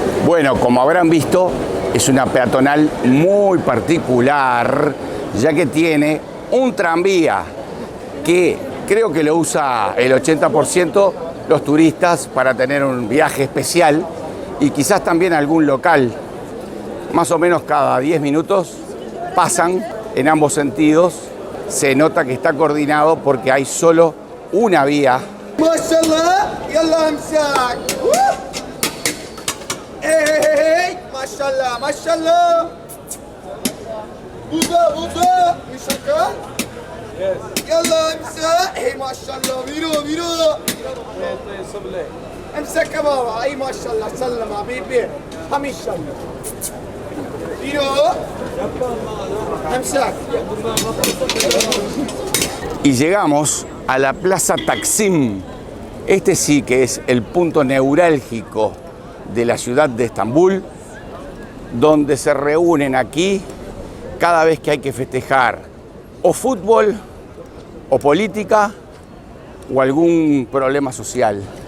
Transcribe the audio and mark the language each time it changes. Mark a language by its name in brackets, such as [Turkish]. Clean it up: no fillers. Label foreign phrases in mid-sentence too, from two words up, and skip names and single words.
[Spanish] Bueno, como habrán visto, es una peatonal muy particular, ya que tiene un tranvía que creo que lo usa el 80% los turistas para tener un viaje especial y quizás también algún local. Más o menos cada 10 minutos pasan en ambos sentidos. Se nota que está coordinado porque hay solo una vía. [Arabic] ما شاء الله، يلا امسك. هي، ما شاء الله، ما شاء الله. Buda, mishakal. يلا امسك. هي، ما شاء الله, [Spanish] miro. [Arabic] امسك يا بابا اي ما شاء الله سلم حبيبي حمي شاء الله امسك. [Spanish] Y llegamos a la Plaza Taksim. Este sí que es el punto neurálgico de la ciudad de Estambul, donde se reúnen aquí cada vez que hay que festejar o fútbol, o política, o algún problema social.